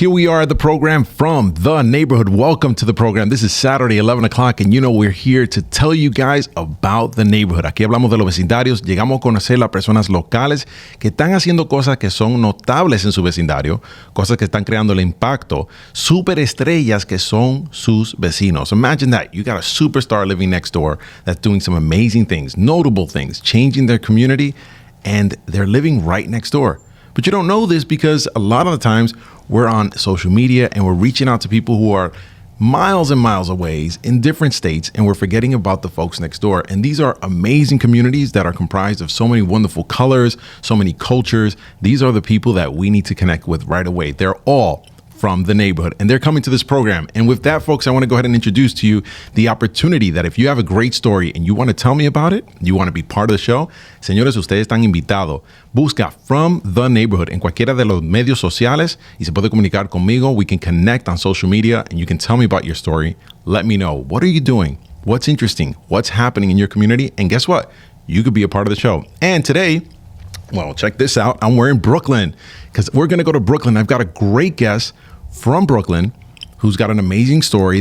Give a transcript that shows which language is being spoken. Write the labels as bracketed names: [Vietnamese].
[English] Here we are at the program from the neighborhood. Welcome to the program. This is Saturday, 11 o'clock, and you know we're here to tell you guys about the neighborhood. [Spanish] Aquí hablamos de los vecindarios. Llegamos a conocer a personas locales que están haciendo cosas que son notables en su vecindario, cosas que están creando el impacto, superestrellas que son sus vecinos. [English] Imagine that. You got a superstar living next door that's doing some amazing things, notable things, changing their community, and they're living right next door. But you don't know this because a lot of the times we're on social media and we're reaching out to people who are miles and miles away in different states, and we're forgetting about the folks next door. And these are amazing communities that are comprised of so many wonderful colors, so many cultures. These are the people that we need to connect with right away. They're all from the neighborhood, and they're coming to this program. And with that, folks, I want to go ahead and introduce to you the opportunity that if you have a great story and you want to tell me about it, you want to be part of the show, [Spanish] señores, ustedes están invitados. Busca From the Neighborhood en cualquiera de los medios sociales y se puede comunicar conmigo. [English] We can connect on social media and you can tell me about your story. Let me know. What are you doing? What's interesting? What's happening in your community? And guess what? You could be a part of the show. And today, well, check this out. I'm wearing Brooklyn because we're going to go to Brooklyn. I've got a great guest from Brooklyn who's got an amazing story.